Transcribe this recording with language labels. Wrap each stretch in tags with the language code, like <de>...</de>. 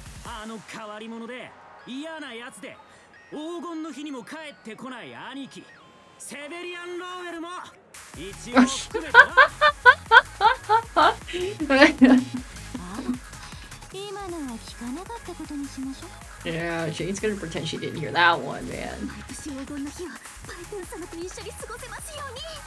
<ja>あの変わり者で嫌なやつで黄金の日にも帰ってこない兄貴セベリアン・ローウェルも一応含めてな。今のは聞かなかったことにしましょう。</ja> <en>Yeah, Jane's gonna pretend she didn't hear that one, man.</en> <ja>毎年黄金の日はパイトン様と一緒に過ごせますように。</ja>